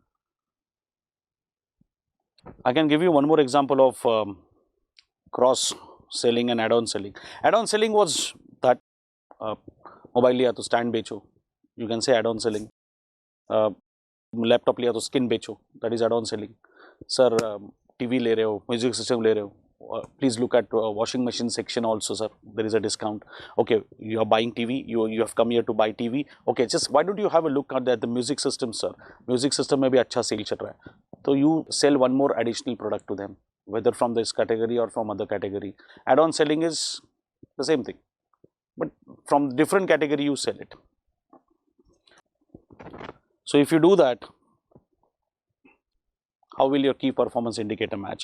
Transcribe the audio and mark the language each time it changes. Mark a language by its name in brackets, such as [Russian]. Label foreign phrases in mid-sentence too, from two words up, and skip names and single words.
[English] I can give you one more example of cross selling and add-on selling. Add-on selling was that [Hindi] मोबाइल लिया तो स्टैंड बेचो, [English] you can say add-on selling. [Hindi] लैपटॉप लिया तो स्किन बेचो, [English] that is add-on selling. [Hindi] Sir, TV ले रहे हो, [English] music system [Hindi] ले रहे हो, [English] please look at washing machine section also, sir. There is a discount. Okay, you are buying TV. You have come here to buy TV. Okay, just why don't you have a look at the music system, sir? Music system [Hindi] में भी अच्छा sale चल रहा है. [English] So you sell one more additional product to them, whether from this category or from other category. Add-on selling is the same thing, but from different category you sell it. So if you do that, how will your key performance indicator match?